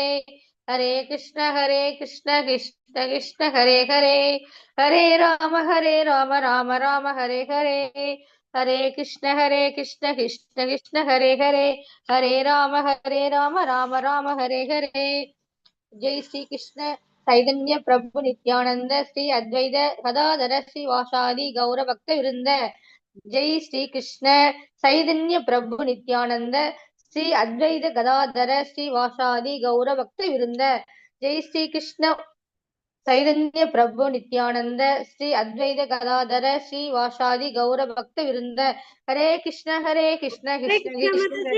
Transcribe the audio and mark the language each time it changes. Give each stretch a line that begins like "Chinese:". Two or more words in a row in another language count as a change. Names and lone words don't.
Sanskrit: हरे कृष्ण कृष्ण हरे हरे हरे राम राम हरे हरे हरे कृष्ण कृष्ण हरे हरे हरे राम राम राम हरे हरे ஜெய் ஸ்ரீ கிருஷ்ண சைதன்ய பிரபு நித்யானந்த ஸ்ரீ அத்வைத கதாதர ஸ்ரீ வாசாதி கௌர பக்த விருந்த ஜெய் ஸ்ரீ கிருஷ்ண சைதன்ய பிரபு நித்யானந்த ஸ்ரீ அத்வைத கதாதர ஸ்ரீ வாசாதி கௌர பக்த விருந்த ஜெய் ஸ்ரீ கிருஷ்ண சைதன்ய பிரபு நித்யானந்த ஸ்ரீ அத்வைத கதாதர ஸ்ரீ வாசாதி கௌர பக்த விருந்த हरे कृष्ण कृष्ण कृष्ण